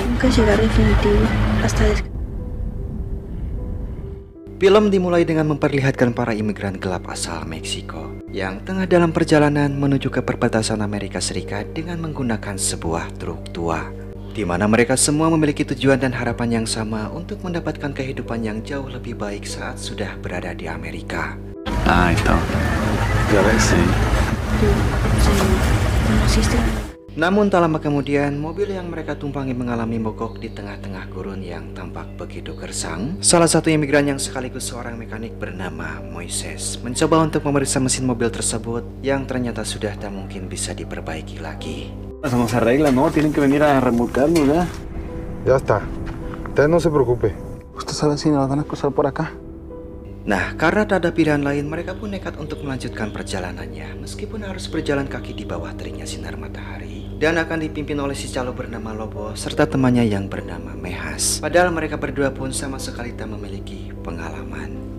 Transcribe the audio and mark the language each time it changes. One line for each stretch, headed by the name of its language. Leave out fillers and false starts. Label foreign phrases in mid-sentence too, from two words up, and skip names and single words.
Spanish: llegar definitivo hasta
Indonesian: Film dimulai dengan memperlihatkan para imigran gelap asal Meksiko yang tengah dalam perjalanan menuju ke perbatasan Amerika Serikat dengan menggunakan sebuah truk tua, di mana mereka semua memiliki tujuan dan harapan yang sama untuk mendapatkan kehidupan yang jauh lebih baik saat sudah berada di Amerika.
Spanish: Ah, itu. Ya ves, sí.
Indonesian: Namun tak lama kemudian, mobil yang mereka tumpangi mengalami mogok di tengah-tengah gurun yang tampak begitu gersang. Salah satu imigran yang sekaligus seorang mekanik bernama Moises mencoba untuk memeriksa mesin mobil tersebut yang ternyata sudah tak mungkin bisa diperbaiki lagi.
Spanish: Eso no se arregla, ¿no? Tienen que venir a remolcarnos, ¿ya? Ya está. Usted no se preocupe. ¿Usted sabe si nos van a cruzar por acá?
Indonesian: Nah, karena tak ada pilihan lain, mereka pun nekat untuk melanjutkan perjalanannya meskipun harus berjalan kaki di bawah teriknya sinar matahari dan akan dipimpin oleh si calo bernama Lobo serta temannya yang bernama Mehas. Padahal mereka berdua pun sama sekali tak memiliki pengalaman.